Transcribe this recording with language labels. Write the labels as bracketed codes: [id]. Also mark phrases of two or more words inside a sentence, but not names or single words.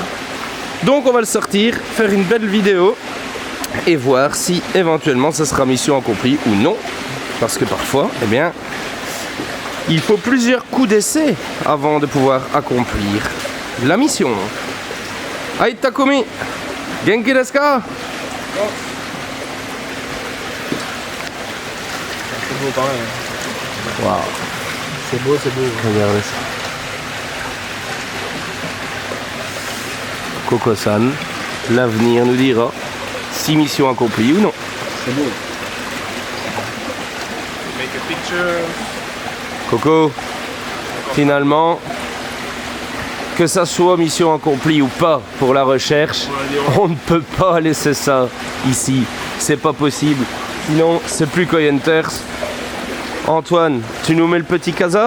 [fr] Donc on va le sortir, faire une belle vidéo et voir si éventuellement ça sera mission accomplie ou non. Parce que parfois, il faut plusieurs coups d'essai avant de pouvoir accomplir la mission. [ja] Aïe Takumi, 元気ですか? [fr] C'est beau pareil. Waouh, C'est beau. regardez ça. Coco-san, l'avenir nous dira si mission accomplie ou non. C'est beau. [en] Make a picture. [fr] Coco, finalement, que ça soit mission accomplie ou pas pour la recherche, on ne peut pas laisser ça ici. C'est pas possible. Sinon, c'est plus qu'Oyenters. Antoine, tu nous mets le petit casa?